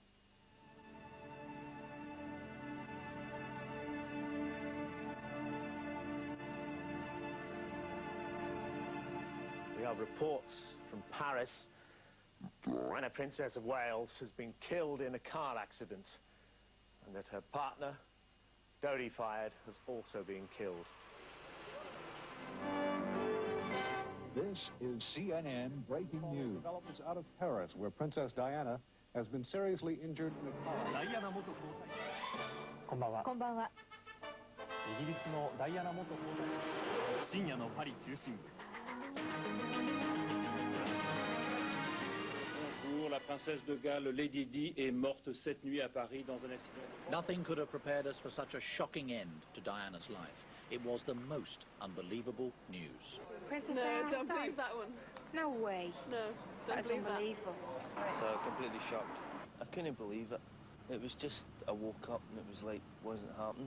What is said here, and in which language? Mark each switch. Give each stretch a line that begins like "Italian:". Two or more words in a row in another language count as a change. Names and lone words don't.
English: We have reports from Paris when a Princess of Wales has been killed in a car accident and that her partner, Dodi Fayed, has also been killed. This is CNN breaking news. Developments out of Paris, where Princess Diana has been seriously injured in a car.
Japanese: こんばんは。こんばんは。イギリスのダイアナ元皇太子。深夜のパリ中心部。
French: Bonjour, la princesse de Galles, Lady Di, est morte cette nuit à Paris dans un accident.
English: Nothing could have prepared us for such a shocking end to Diana's life. It was the most unbelievable news. Princess No, Diana don't died? believe that one. No way. No, don't That's believe unbelievable. So completely shocked. I couldn't believe it. It was just, I woke up and it was like, wasn't happening.